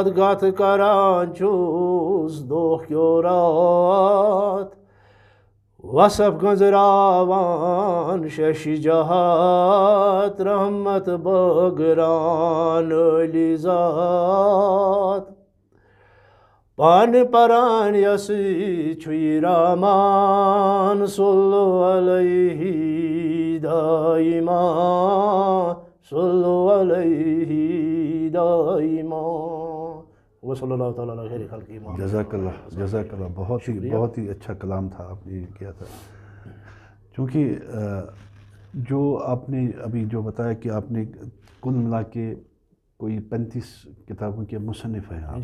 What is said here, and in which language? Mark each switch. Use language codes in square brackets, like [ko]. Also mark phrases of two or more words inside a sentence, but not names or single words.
[ks] گتھ کران چھُس دۄہ کیو رات وصف گنزراوان شش جہات رحمت بٲگران عٲلی ذات پان پران یسٕے چھُ یہِ رحمان [ar] صلو علیہ دائمان صلو علیہ دائمان وصلی اللہ تعالیٰ علیہ خیر خلق امام. جزاک اللہ جزاک اللہ. [ur] بہت ہی اچھا کلام تھا آپ نے کیا تھا. چونکہ جو آپ نے ابھی جو بتایا کہ آپ نے کل ملا کے کوئی 35 کتابوں کے مصنف ہیں آپ.